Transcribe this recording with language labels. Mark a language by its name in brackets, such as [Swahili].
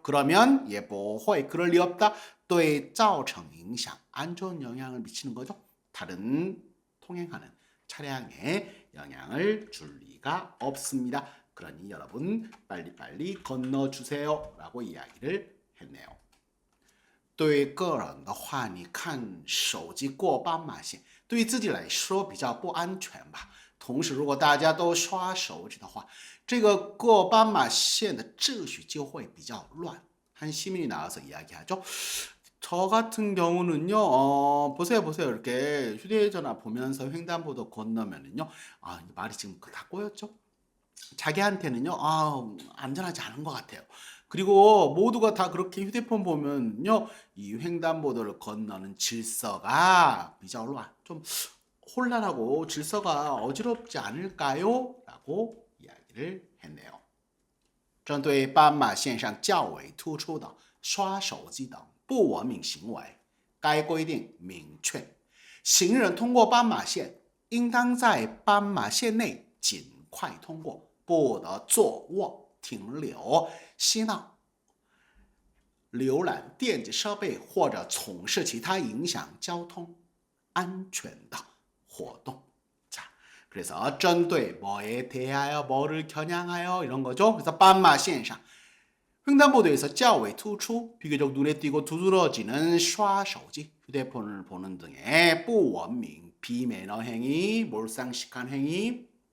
[Korean] 그러면 [Chinese] 也不会 [Korean] 그럴 리 없다. [Chinese] 对造成影响 [Korean] 안 좋은 영향을 미치는 거죠. 다른 통행하는 차량에 영향을 줄 리가 없습니다. 그러니 여러분 빨리빨리 건너주세요 라고 이야기를 했네요. [Chinese] 对个人的话你看手机过斑马线对于自己来说比较不安全吧。同时如果大家都刷手机的话这个过斑马线的秩序就会比较乱. [Korean] 한 시민이 나와서 이야기하죠. 저 같은 경우는요, 보세요. 이렇게 휴대전화 보면서 횡단보도 건너면은요, 말이 지금 다 꼬였죠? 자기한테는요, 안전하지 않은 것 같아요. 그리고 모두가 다 그렇게 휴대폰 보면요, 이 횡단보도를 건너는 질서가 [Chinese] 比较乱, [Korean] 좀 혼란하고 질서가 어지럽지 않을까요? 라고 이야기를 했네요. [Chinese] 针对斑马线上较为突出的刷手机等不文明行为，该规定明确，行人通过斑马线应当在斑马线内尽快通过，不得坐卧、停留、嬉闹、浏览电子设备或者从事其他影响交通安全的活动. [Korean] 자, 그래서 [Chinese] 针对 [Korean] 뭐에 대하여 뭐를 겨냥하여 이런 거죠. 그래서 [Chinese] 斑马线上 [Korean] 횡단보도에서 [Chinese] 较为突出 [Korean] 비교적 눈에 띄고 두드러지는 [Chinese] 刷手机 [Korean] 휴대폰을 보는 등의 [Chinese] 不文明 [Korean] 비매너 행위, 몰상식한 행위,